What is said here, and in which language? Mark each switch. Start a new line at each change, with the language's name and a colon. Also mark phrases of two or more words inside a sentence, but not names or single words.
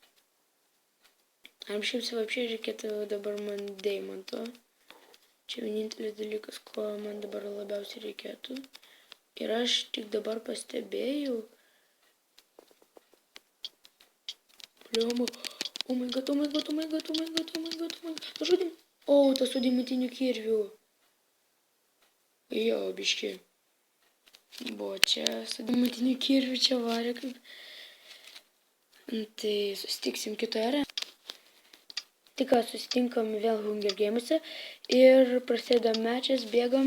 Lithuanian: Ar šiaip savapšiai reikėtų dabar man deimanto. Čia vienintelis dalykas, ko man dabar labiausiai reikėtų. Ir aš tik dabar pastebėjau. Pliumu.
English: Oh my god.
Lithuanian: Nužudim. O, tas su deimantiniu kirviu. Jo, biški. Buvo čia su deimantiniu kirviu, čia varė kaip. Tai susitiksim kitoje arenoje. Tik ką susitinkam vėl Hunger Games'e ir prasideda mečas, bėgam.